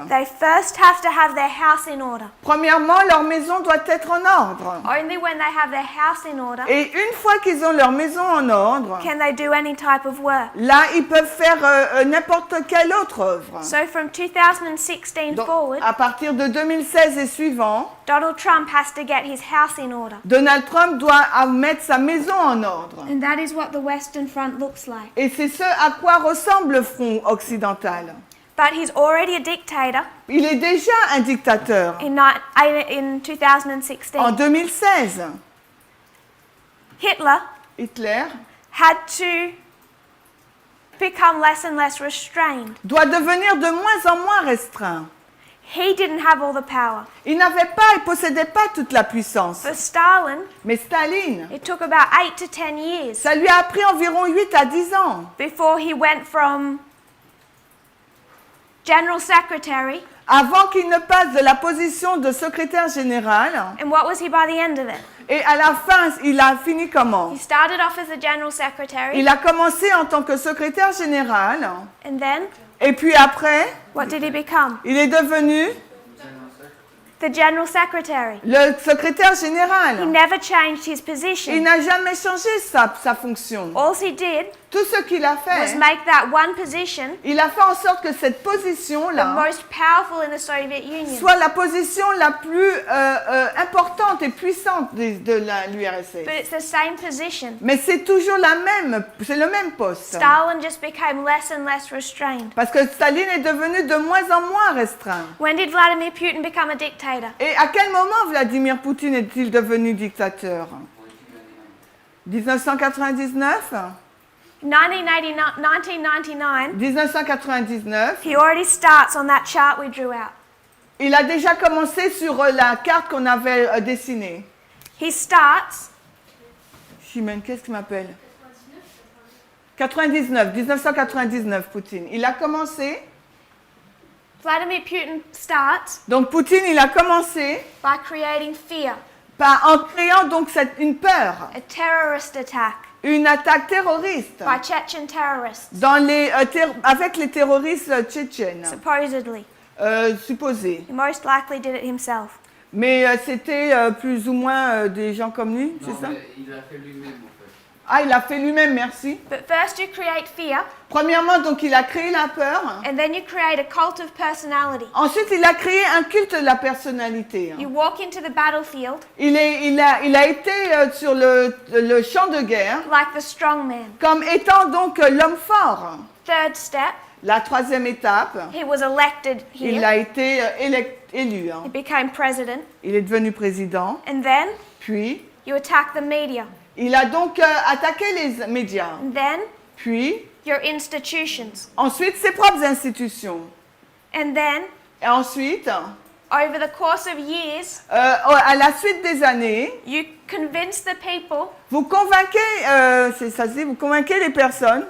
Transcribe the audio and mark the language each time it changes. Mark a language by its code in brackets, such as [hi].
[en] they first have to have their house in order. [fr] Premièrement, leur maison doit être en ordre. [en] Only when they have their house in order [fr] Et une fois qu'ils ont leur maison en ordre, [en] can they do any type of work. [fr] là, ils peuvent faire n'importe quelle autre œuvre. [en] So from 2016 [fr] Donc, [en] forward, [fr] à partir de 2016 et suivant, [en] Donald Trump has to get his house in order. [fr] Donald Trump doit mettre sa maison en ordre. [en] And that is what the Western Front looks like. [fr] Et c'est ce à quoi ressemble le front occidental. [en] But he's already a dictator [fr] Il est déjà un dictateur. [en] in 2016. [fr] En 2016, [en] Hitler [fr] Hitler [en] had to become less and less restrained. [fr] doit devenir de moins en moins restreint. [en] He didn't have all the power. [fr] Il n'avait pas, il possédait pas toute la puissance. [en] For Stalin, [fr] Mais Staline, [en] it took about 8 to 10 years [fr] ça lui a pris environ 8 à 10 ans [en] before he went from General Secretary, [fr] avant qu'il ne passe de la position de secrétaire général. [en] and what was he by the end of it? [fr] Et à la fin, il a fini comment? [en] He started off as a General Secretary, [fr] Il a commencé en tant que secrétaire général. [en] and then [fr] Et puis après, [en] what did he become? [fr] il est devenu [en] The General Secretary. [fr] le secrétaire [en] He [fr] général. [en] never changed his [fr] Il [en] position. [fr] n'a jamais changé sa fonction. [en] All he did [fr] Tout ce qu'il a [en] was [fr] fait, [en] make that one position [fr] il a fait en sorte que cette [en] the [fr] position-là [en] most powerful in the Soviet Union. [fr] soit la position la plus importante et puissante de l'URSS. [en] But it's the same position. [fr] Mais c'est toujours c'est le même poste. [en] Stalin just became less and less restrained. [fr] Parce que Staline est devenu de moins en moins restreint. [en] When did Vladimir Putin become a dictator? [fr] Et à quel moment Vladimir Poutine est-il devenu dictateur? [en] 1999 [fr] 1999, 1999, [en] he already starts on that chart we drew out. [fr] il a déjà commencé sur la carte qu'on avait dessinée. [en] He starts [fr] Chimène, qu'est-ce qu'il m'appelle? 1999, Poutine. Il a commencé, [en] Vladimir Putin starts [fr] donc Poutine, il a commencé [en] by creating fear, [fr] en créant donc une peur, [en] a terrorist attack [fr] une attaque terroriste [en] by Chechen terrorists, [fr] avec les terroristes tchétchènes, [en] supposedly. [fr] supposés. [en] He most likely did it himself. [fr] Mais c'était plus ou moins des gens comme lui, c'est Non, ça? mais il l'a fait lui-même en fait. Ah, il a fait lui-même, merci. [en] But first you create fear, [fr] Premièrement, donc il a créé la peur. [en] and then you create a cult of personality. [fr] Ensuite, il a créé un culte de la personnalité. [en] You walk into the battlefield [fr] Il a été sur le champ de guerre [en] like the strong man. [fr] comme étant donc l'homme fort. [en] Third step, [fr] La troisième étape, [en] he was elected [fr] il [en] here. [fr] a été élu. [en] He became president. [fr] Il est devenu président. [en] And then [fr] Puis, [en] you attack the media. [fr] il a donc attaqué les médias. [en] And then [fr] Puis, [en] your institutions. [fr] ensuite, ses propres institutions. [en] And then, [fr] Et ensuite, [en] over the course of years, [fr] à la suite des années, [en] you convince the people [fr] vous convainquez, vous convainquez les personnes